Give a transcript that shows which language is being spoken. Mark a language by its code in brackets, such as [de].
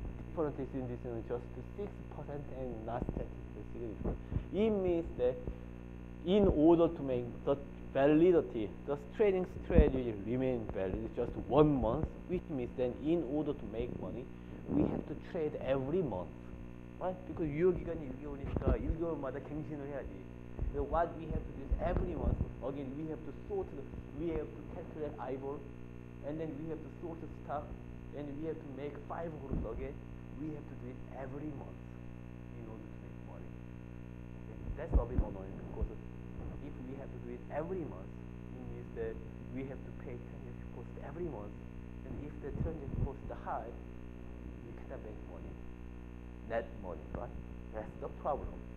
[en] Difference in this is just 6% and not statistically significant. It means that in order to make the validity, the trading strategy remain valid just 1 month, which means then in order to make money, we have to trade every month. right? because [ko] 유효기간이 6개월이니까 1개월마다 갱신을 해야지. [en] So what we have to do is every month, again, we have to calculate IBOR, and then we have to sort the stock, and we have to make 5 groups again. We have to do it every month in order to make money. Okay? That's a bit annoying because if we have to do it every month, it means that we have to pay transaction cost every month, and if the transaction cost is high, we cannot make money. Net money, right? That's the problem.